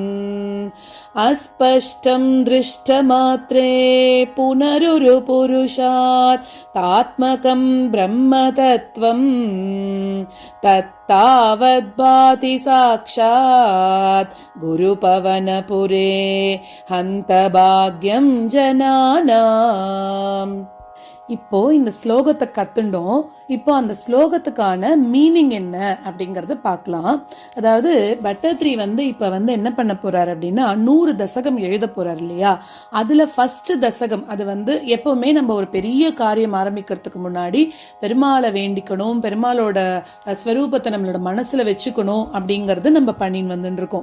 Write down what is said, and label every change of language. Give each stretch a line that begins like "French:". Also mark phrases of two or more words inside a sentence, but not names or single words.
Sanskrit: अस्पष्टं दृष्टमात्रे पुनरुरुपुरुषार्थात्मकं ब्रह्मतत्त्वम् तत्तावद्भाति साक्षात् गुरुपवनपुरे हन्तभाग्यं जनानाम्.
Tamil: இப்போ இந்த ஸ்லோகத்தை கத்துண்டோம். இப்போ அந்த ஸ்லோகத்துக்கான மீனிங் என்ன அப்படிங்கறத பார்க்கலாம். அதாவது பட்டத்ரி இப்ப என்ன பண்ண போறாரு அப்படின்னா 100 தசகம் எழுத போறாரு இல்லையா. அதுல ஃபர்ஸ்ட் தசகம் அது எப்பவுமே நம்ம ஒரு பெரிய காரியம் ஆரம்பிக்கிறதுக்கு முன்னாடி பெருமாளை வேண்டிக்கணும், பெருமாளோட ஸ்வரூபத்தை நம்மளோட மனசுல வச்சுக்கணும் அப்படிங்கறது நம்ம பண்ணின்னு வந்துட்டு இருக்கோம்.